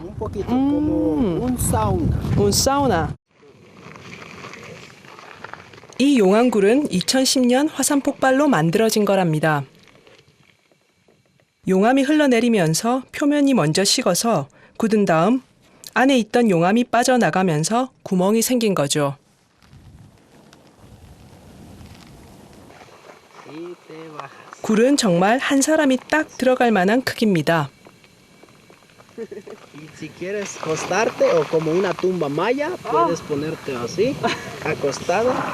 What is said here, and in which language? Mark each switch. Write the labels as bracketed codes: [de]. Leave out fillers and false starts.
[es] Un poquito como un sauna. un sauna. [ko] 이 용암굴은 2010년 화산 폭발로 만들어진 거랍니다. 용암이 흘러내리면서 표면이 먼저 식어서 굳은 다음 안에 있던 용암이 빠져나가면서 구멍이 생긴 거죠. 굴은 정말 한 사람이 딱 들어갈 만한 크기입니다. [es] Y si quieres acostarte o como una tumba maya, puedes ponerte así, acostado,